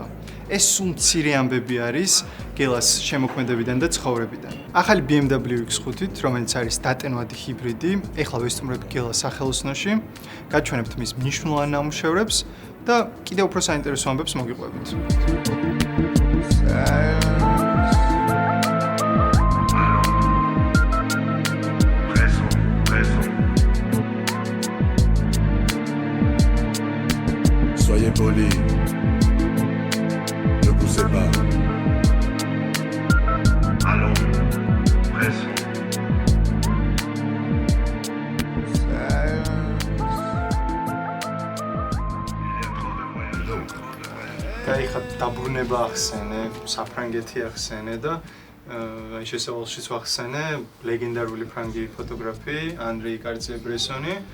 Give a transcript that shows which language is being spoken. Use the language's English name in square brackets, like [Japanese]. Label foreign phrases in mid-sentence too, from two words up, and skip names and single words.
[Georgian] ეს სულ მცირე ამბები არის გელას შემოქმედებიდან და ცხოვრებიდან. ახალი BMW X5-ით, რომელიც არის დატენვადი ჰიბრიდი, ეხლა ვესტუმრებ გელას სახელოსნოში, გაჩვენებთ მის მნიშვნელოვან ნამუშევრებს და კიდევ უფრო საინტერესო ამბებს მოგიყვებით. [French] Soyez polis, ne poussez pas. Allons, pressons. [Georgian] გაიხა დაბრუნება ახსენე, საფრანგეთი ახსენე და აი შესავალშიც ვახსენე ლეგენდარული ფრანგი ფოტოგრაფი ანრი კარტიე-ბრესონი.